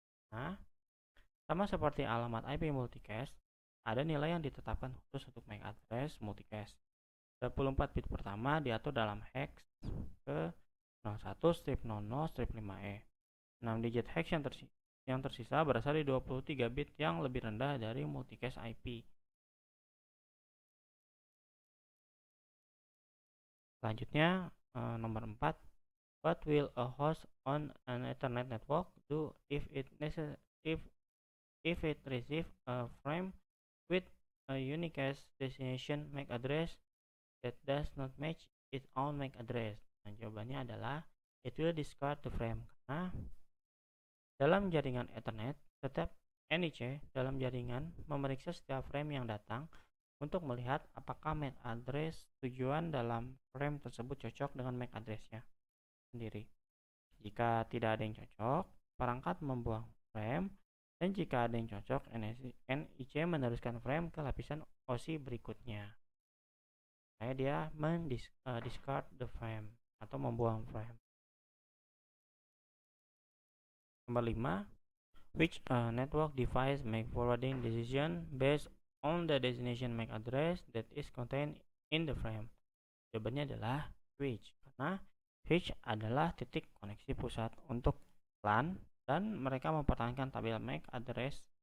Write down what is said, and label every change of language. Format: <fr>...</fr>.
<id>Nah, sama seperti alamat IP multicast, ada nilai yang ditetapkan khusus untuk MAC address multicast. 24 bit pertama diatur dalam hex ke 01/00/5E. 6 digit hex yang tersisa berasal dari 23 bit yang lebih rendah dari multicast IP. Selanjutnya, nomor 4,</id> <en>what will a host on an Ethernet network do if it receive a frame with a unicast destination MAC address that does not match its own MAC address?</en> <id>Nah, jawabannya adalah</id> <en>it will discard the frame.</en> <id>Karena dalam jaringan Ethernet, setiap NIC dalam jaringan memeriksa setiap frame yang datang untuk melihat apakah MAC address tujuan dalam frame tersebut cocok dengan MAC addressnya sendiri. Jika tidak ada yang cocok, perangkat membuang frame, dan jika ada yang cocok, NIC meneruskan frame ke lapisan OSI berikutnya. Dia</id> <en>discard the frame</en> <id>atau membuang frame. Nomor 5,</id> <en>which network device make forwarding decision based on the destination MAC address that is contained in the frame?</en> <id>Jawabannya adalah switch, karena switch adalah titik koneksi pusat untuk LAN dan mereka mempertahankan tabel MAC address.</id>